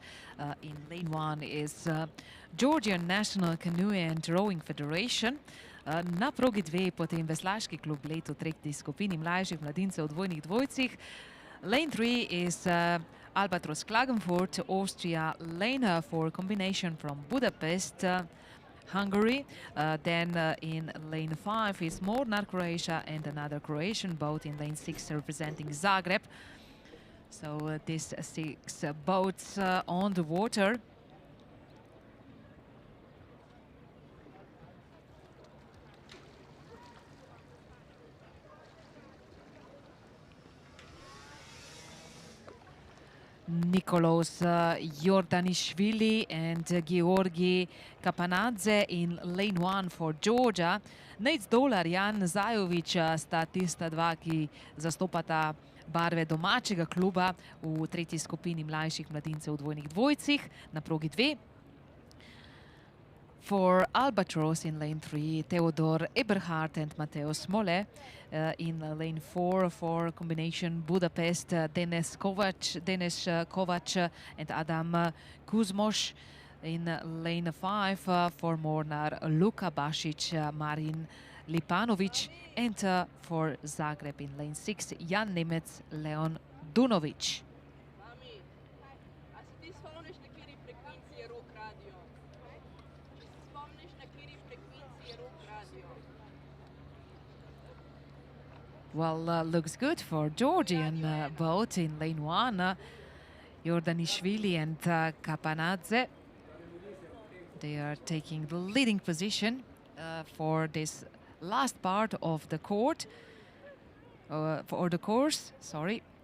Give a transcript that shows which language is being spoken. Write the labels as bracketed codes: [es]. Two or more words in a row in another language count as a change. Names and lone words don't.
[en] In lane 1 is Georgian National Canoe and Rowing Federation. [sl] Na progi 2 potem Veslaški klub Bled v tretji skupini mlajših mladincev v dvojnih dvojcih. [en] Lane 3 is Albatros Klagenfurt, Austria. Lane 4 combination from Budapest, Hungary. Then in lane 5 is Mornar, Croatia, and another Croatian boat in lane 6 representing Zagreb. So these 6 boats on the water. Nikolos Jordanishvili and Georgi Kapanadze in lane 1 for Georgia. [sl] Nate Dolar, Jan Zajovic sta tista dva, ki zastopata barve domačega kluba v tretji skupini mlajših mladincev v dvojnih dvojcih na progi 2. [en] For Albatros in lane 3, Theodor Eberhardt and Mateo Smole. In lane 4 for combination Budapest, Denis Kovac and Adam Kuzmos. In lane 5 for Mornar, Luka Basic, Marin Lipanovic. And for Zagreb in lane 6, Jan Nemec, Leon Dunovic. [sl] Mami, a se ti spomniš, na kateri frekvenci je rock radio? Če se spomniš, na kateri frekvenci je rock radio? [en] Well, looks good for Georgian boat in lane 1. Jordanishvili and Kapanadze. They are taking the leading position for this last part of the court, for the course, sorry.